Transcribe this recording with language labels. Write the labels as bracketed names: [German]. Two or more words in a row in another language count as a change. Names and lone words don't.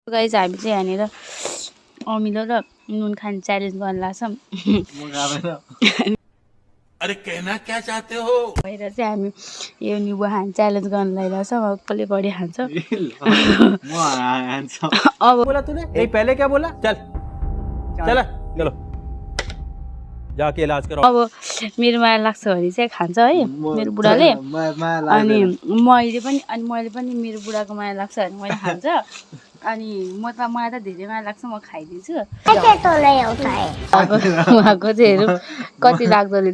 [Nepali] गाइस हामी चाहिँ यहाँनिर अमिलो र नुन खाने च्यालेन्ज गर्न लाग्छौँ। [Hindi] अरे कहना क्या चाहते हो [Nepali] भएर चाहिँ हामी यो निबु खाने च्यालेन्ज गर्न लागिरहेछौँ। अब कसले बढी खान्छ अब [Hindi] बोला तूने नहीं पहले क्या बोला चल चल चलो जाके इलाज करो। [Nepali] अब मेरो माया लाग्छ भने चाहिँ खान्छ है मेरो बुढाले। अनि मैले पनि मेरो बुढाको माया लाग्छ भने मैले खान्छ। अनि मलाई त धेरै माया लाग्छ म खाइदिन्छु। उहाँको चाहिँ हेरौँ कति लाग्दो रहेछ।